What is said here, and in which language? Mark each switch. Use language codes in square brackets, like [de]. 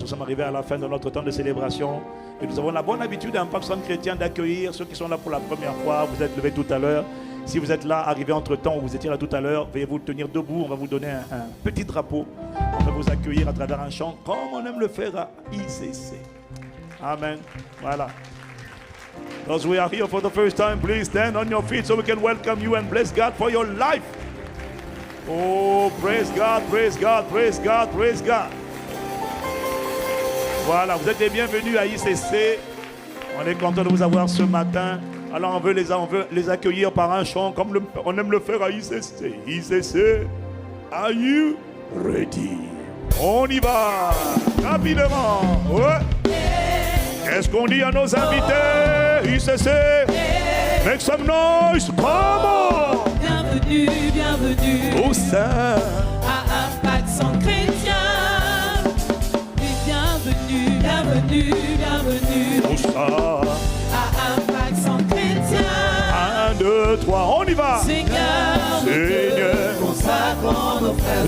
[fr] Nous sommes arrivés à la fin de notre temps de célébration. Et nous avons la bonne habitude en tant que chrétien d'accueillir ceux qui sont là pour la première fois. Vous êtes levés tout à l'heure. Si vous êtes là, arrivé entre temps ou vous étiez là tout à l'heure, veuillez vous tenir debout. On va vous donner un petit drapeau. On va vous accueillir à travers un chant comme on aime le faire à ICC. Amen. Voilà. [en] Those who are here for the first time, please stand on your feet so we can welcome you and bless God for your life. Oh, praise God, praise God, praise God, praise God. [fr] Voilà, vous êtes les bienvenus à ICC. On est content de vous avoir ce matin. Alors on veut les accueillir par un chant comme on aime le faire à ICC. [en] ICC, are you ready? [fr] On y va, rapidement. Ouais. Qu'est-ce qu'on dit à nos invités? [en] ICC, make some noise, come on! [fr] Bienvenue, bienvenue au sein à Impact Centre Chrétien. Bienvenue, bienvenue, bienvenue au sein à Impact Centre Chrétien. 1, 2, 3, on y va! Seigneur, consacrons nos frères.